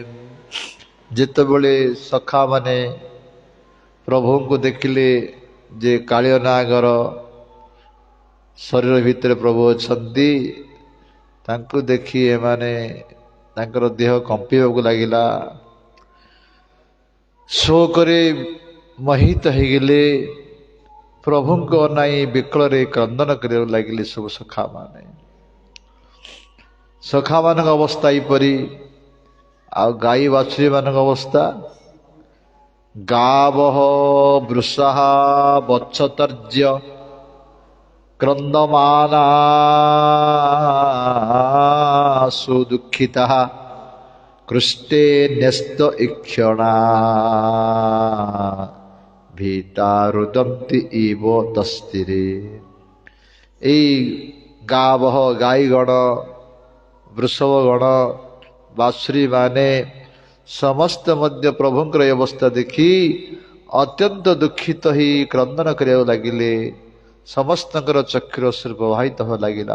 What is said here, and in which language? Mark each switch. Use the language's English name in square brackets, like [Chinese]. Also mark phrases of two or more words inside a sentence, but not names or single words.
[Odia] ଯେତେବେଳେ ସଖା ମାନେ ପ୍ରଭୁଙ୍କୁ ଦେଖିଲେ ଯେ କାଳିଅ ନାଗର ଶରୀର ଭିତରେ ପ୍ରଭୁ ଅଛନ୍ତି, ତାଙ୍କୁ ଦେଖି ଏମାନେ ତାଙ୍କର ଦେହ କମ୍ପିବାକୁ ଲାଗିଲା, ଶୋକରେ ମୋହିତ ହେଇଗଲେ। ପ୍ରଭୁଙ୍କ ଅନାଇ ବିକଳରେ କ୍ରନ୍ଦନ କରିବାକୁ ଲାଗିଲେ ସବୁ ସଖାମାନେ। ସଖାମାନଙ୍କ ଅବସ୍ଥା ଏହିପରି। ଆଉ ଗାଈ ବାଛୁରୀ ମାନଙ୍କ ଅବସ୍ଥା, [Sanskrit] गावः वृषः वत्सतर्ज्य क्रन्दमाना सुदुःखितः कृष्टे न्यस्त इक्षणा भीता रुदन्ति इव तस्तिरे। [Odia] এই ଗାବହ ଗାଈଗଣ ବୃଷଭଗଣ ବାସୁରୀ ମାନେ ସମସ୍ତେ ମଧ୍ୟ ପ୍ରଭୁଙ୍କର ଏ ଅବସ୍ଥା ଦେଖି ଅତ୍ୟନ୍ତ ଦୁଃଖିତ ହୋଇ କ୍ରନ୍ଦନ କରିବାକୁ ଲାଗିଲେ। ସମସ୍ତଙ୍କର ଚକ୍ଷୁର ଅଶ୍ରୁ ପ୍ରବାହିତ ହେବା ଲାଗିଲା।